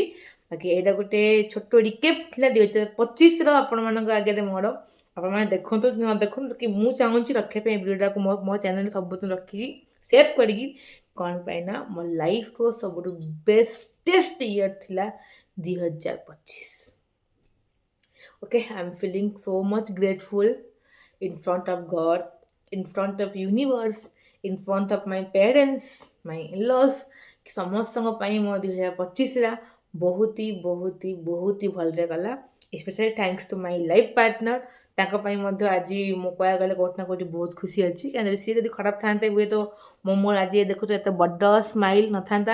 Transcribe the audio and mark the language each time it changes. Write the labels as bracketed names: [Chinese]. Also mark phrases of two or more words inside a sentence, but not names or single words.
[Odia] ବାକି ଏଇଟା ଗୋଟେ ଛୋଟ ରିକେପ୍ ଥିଲା 2025ର ଆପଣମାନଙ୍କ ଆଗରେ ମୋର। ଆପଣମାନେ ଦେଖନ୍ତୁ କି ନ ଦେଖନ୍ତୁ, କି ମୁଁ ଚାହୁଁଛି ରଖିବା ପାଇଁ ଭିଡ଼ିଓଟାକୁ ମୋ ଚ୍ୟାନେଲରେ ସବୁଦିନ ରଖିକି ସେଭ୍ କରିକି। କ'ଣ ପାଇଁ ନା ମୋ ଲାଇଫ୍ର ସବୁଠୁ [English] bestest year [Odia] ଥିଲା 2025। [English] Okay, I'm feeling so much grateful in front of God, in front of universe, in front of my parents, my in-laws, [Odia] କି ସମସ୍ତଙ୍କ ପାଇଁ ମୋ 2025ଟା ବହୁତ ହି ଭଲରେ ଗଲା। [English] specially thanks to my life partner. [Odia] ତାଙ୍କ ପାଇଁ ମଧ୍ୟ ଆଜି ମୁଁ କହିବାକୁ ଗଲେ କୋଉଠି ନା କୋଉଠି ବହୁତ ଖୁସି ଅଛି, କାରଣ ସିଏ ଯଦି ଖରାପ ଥାନ୍ତେ ହୁଏତ ମୋ ଆଜି ଦେଖୁଛ ଏତେ ବଡ଼ ସ୍ମାଇଲ୍ ନଥାନ୍ତା।